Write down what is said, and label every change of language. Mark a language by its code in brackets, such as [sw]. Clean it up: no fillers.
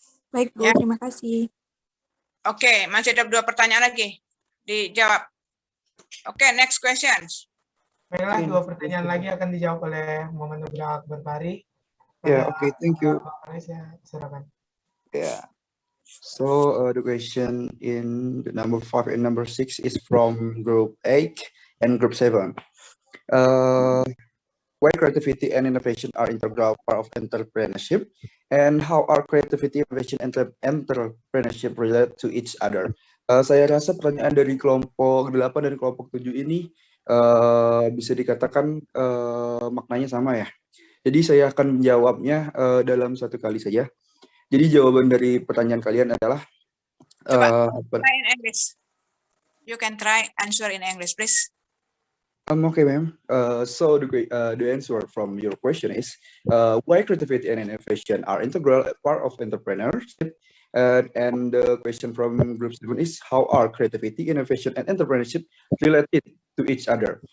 [id] Baik, Bu. Ya. Terima kasih. Oke, masih ada 2 pertanyaan lagi. Dijawab. Oke, [en] next questions. [id] Baiklah, 2 pertanyaan lagi akan dijawab oleh Muhammad Nugra Akbar Fahri. [en] Yeah, okay, thank you. [id] Saya silakan. [en] Yeah. So the question in the number 5 and number 6 is from group 8 and group 7. Why creativity and innovation are integral part of entrepreneurship, and how are creativity, innovation, and entrepreneurship relate to each other? [id] Saya rasa pertanyaan dari kelompok 8 dan kelompok 7 ini bisa dikatakan maknanya sama ya. Jadi saya akan menjawabnya dalam satu kali saja. Jadi jawaban dari pertanyaan kalian adalah [en] Coba try in English. You can try answer in English, please. Okay, ma'am. So the answer from your question is why creativity and innovation are integral part of entrepreneurship. And the question from Group 7 is how are creativity, innovation, and entrepreneurship related to each other?